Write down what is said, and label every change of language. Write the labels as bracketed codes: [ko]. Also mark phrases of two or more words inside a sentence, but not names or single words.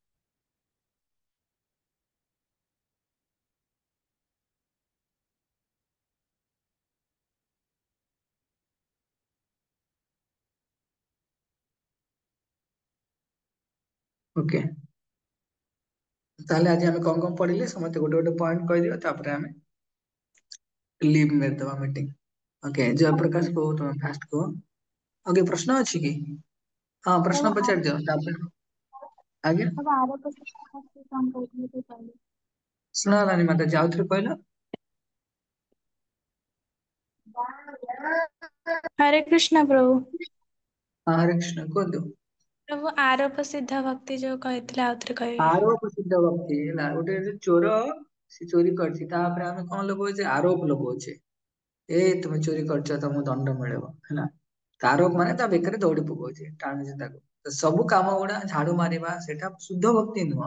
[or] ଓକେ, ତାହେଲେ ଆଜି ଆମେ କଣ କଣ ପଢିଲେ ସମସ୍ତେ ଗୋଟେ ଗୋଟେ ପଏଣ୍ଟ କହିଦିଅ, ତାପରେ ଆମେ ଲିଭ୍ ମାରିଦବା ମିଟିଂ। ଓକେ, ଜୟପ୍ରକାଶ କୁହ, ତମେ ଫାଷ୍ଟ କୁହ। ଓକେ, ପ୍ରଶ୍ନ ଅଛି କି? ହଁ, ପ୍ରଶ୍ନ ପଚାରିଦିଅ ତାପରେ। ଆଜ୍ଞା, ଶୁଣା ଗଲାନି ମାତାଜୀ, ଆଉଥରେ କହିଲ। [hi] हरे कृष्ण प्रभु। [or] ହଁ, ହରେ କୃଷ୍ଣ କୁହନ୍ତୁ। [hi] प्रभु आरोप सिद्ध भक्ति जो [or] कहଥିଲେ ଆଉଥରେ କହିବେ। ଆରୋପ ସିଦ୍ଧ ଭକ୍ତି ହେଲା, ଗୋଟେ ଯେ ଚୋର ସେ ଚୋରି କରିଛି ତାପରେ ଆମେ କଣ ଲଗଉଛେ? ଆରୋପ ଲଗଉଛେ, ଏ ତୁମେ ଚୋରି କରିଛ, ତମକୁ ଦଣ୍ଡ ମିଳିବ ହେଲା। ତା ଆରୋପ ମାନେ ତା ବେକରେ ଦୌଡି ପକଉଛେ, ଟାଣୁଛେ ତାକୁ। ତ ସବୁ କାମ ଗୁଡା ଝାଡୁ ମାରିବା ସେଟା ଶୁଦ୍ଧ ଭକ୍ତି ନୁହଁ।